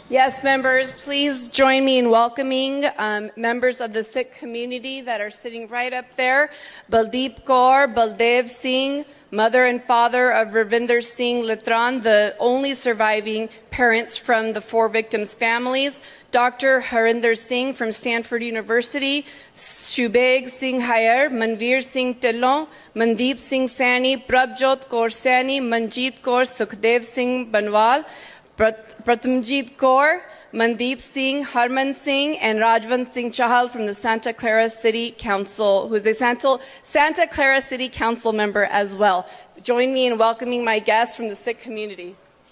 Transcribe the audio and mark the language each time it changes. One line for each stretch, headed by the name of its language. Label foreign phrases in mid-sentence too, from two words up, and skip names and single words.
English: Yes, members, please join me in welcoming members of the Sikh community that are sitting right up there. Baldeep Kaur, Baldev Singh, mother and father of Ravinder Singh Litran, the only surviving parents from the 4 victims' families. Dr. Harinder Singh from Stanford University, Shubeg Singh Hayar, Manveer Singh Tillon, Mandeep Singh Saini, Prabjot Kaur Saini, Manjeet Kaur, Sukhdev Singh Banwal, Pratamjit Kaur, Mandeep Singh, Harman Singh, and Rajwant Singh Chahal from the Santa Clara City Council, who is a Santa Clara City Council member as well. Join me in welcoming my guests from the Sikh community.